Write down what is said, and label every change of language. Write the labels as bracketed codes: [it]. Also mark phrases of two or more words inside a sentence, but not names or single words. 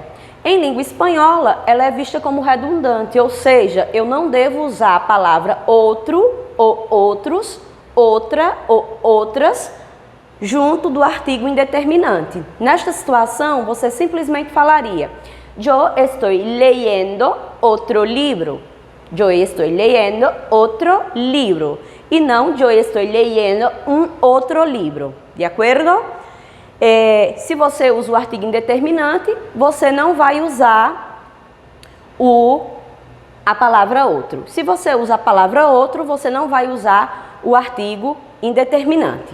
[pt] Em língua espanhola, ela é vista como redundante, ou seja, eu não devo usar a palavra outro, ou outros, outra ou outras, junto do artigo indeterminante. Nesta situação, você simplesmente falaria: [es] yo estoy leyendo otro libro. Yo estoy leyendo otro libro. [pt] E não [es] yo estoy leyendo [pt] um outro livro. De acordo? Se você usa o artigo indeterminante, você não vai usar a palavra outro. Se você usa a palavra outro, você não vai usar o artigo indeterminante.